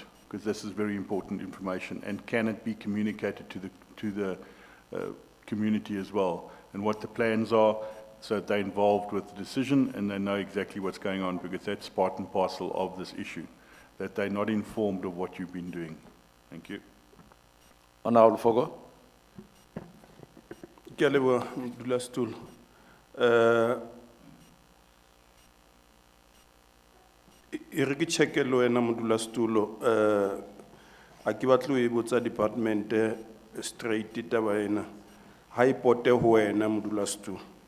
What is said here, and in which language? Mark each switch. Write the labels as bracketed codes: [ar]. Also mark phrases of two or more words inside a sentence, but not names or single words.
[en] Because this is very important information, and can it be communicated to the community as well, and what the plans are, so that they're involved with the decision and they know exactly what's going on, because that's part and parcel of this issue, that they're not informed of what you've been doing. Thank you. Honorable Fogo? [st] Ke a leboha, modulasetulo. E re ke check-e le wena modulasetulo, a ke batle ho e botsa [en] department straight [st] taba ena, ha e pote ho wena modulasetulo.